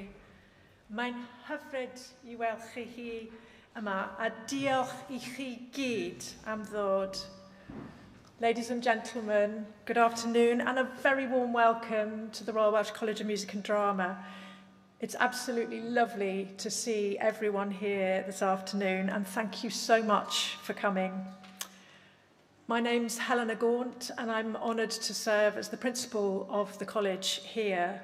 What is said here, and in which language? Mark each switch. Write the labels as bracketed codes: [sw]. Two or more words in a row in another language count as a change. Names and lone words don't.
[cy] Mae'n hyfryd I weld chi hi yma a diolch I chi gyd am ddod. [en] Ladies and gentlemen, good afternoon and a very warm welcome to the Royal Welsh College of Music and Drama. It's absolutely lovely to see everyone here this afternoon and thank you so much for coming. My name's Helena Gaunt and I'm honoured to serve as the principal of the college here.